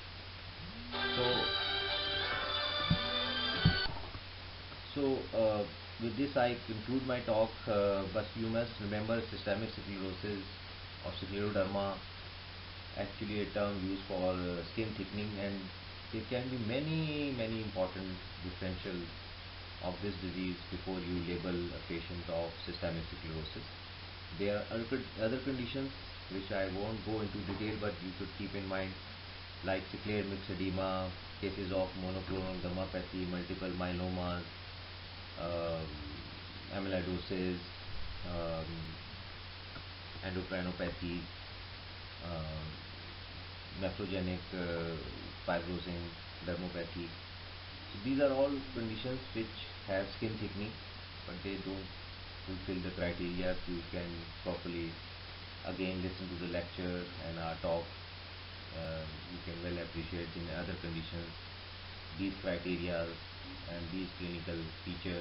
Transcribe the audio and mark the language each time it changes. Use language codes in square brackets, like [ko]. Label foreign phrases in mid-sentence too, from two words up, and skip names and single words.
[en] So with this I conclude my talk, but you must remember systemic sclerosis or scleroderma, actually a term used for skin thickening, and there can be many important differentials of this disease before you label a patient of systemic sclerosis. There are other conditions which I won't go into detail, but you should keep in mind, like scleral mixed edema, cases of monoclonal gammopathy, multiple myelomas, amyloidosis, endocrinopathy, nephrogenic fibrosing dermopathy. So these are all conditions which have skin thickening, but they don't fulfill the criteria. You can properly again listen to the lecture and our talk. You can well appreciate in other conditions these criteria and these clinical features.